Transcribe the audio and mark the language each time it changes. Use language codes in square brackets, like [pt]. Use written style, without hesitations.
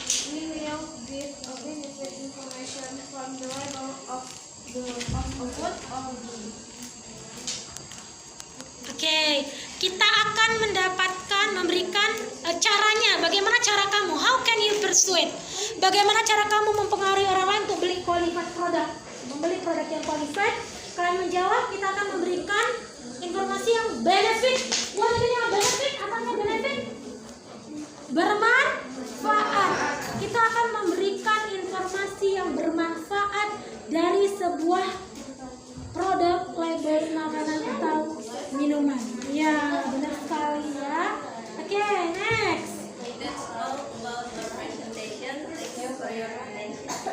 [en] We will give a benefit information from the label of a food or drink. [id] Oke, kita akan memberikan caranya. Bagaimana cara kamu? [en] How can you persuade? [id] Bagaimana cara kamu mempengaruhi orang lain untuk beli qualified product? Membeli produk yang qualified. Kalian menjawab, kita akan memberikan informasi yang benefit. [en] What is [id] yang benefit? Apanya benefit? Bermanfaat. Kita akan memberikan informasi yang bermanfaat dari sebuah produk label makanan atau minuman. Ya, benar sekali ya. Oke, next. [en] That's all about the presentation. Thank you for your attention.